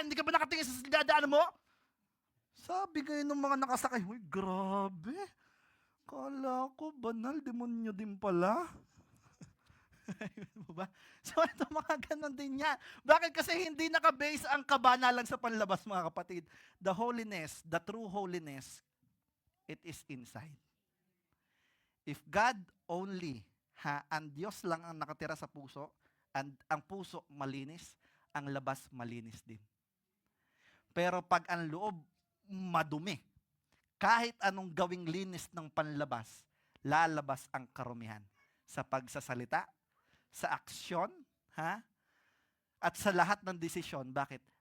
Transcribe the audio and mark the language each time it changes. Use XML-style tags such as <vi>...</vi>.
<tl>Hindi ka ba nakatingin sa dadaanan mo? Sabi kayo ng mga nakasakay, uy, grabe. Kala ko, banal, demonyo din pala. So ito mga ganon din yan. Bakit? Kasi hindi nakabase ang kabanalan sa panlabas, mga kapatid.</tl> <en>The holiness, the true holiness, it is inside. If God only,</en> <tl>ang Diyos lang ang nakatira sa puso, and ang puso malinis, ang labas malinis din. Pero pag ang loob madumi, kahit anong gawing linis ng panlabas, lalabas ang karumihan sa pagsasalita, sa aksyon, at sa lahat ng desisyon. Bakit?</tl>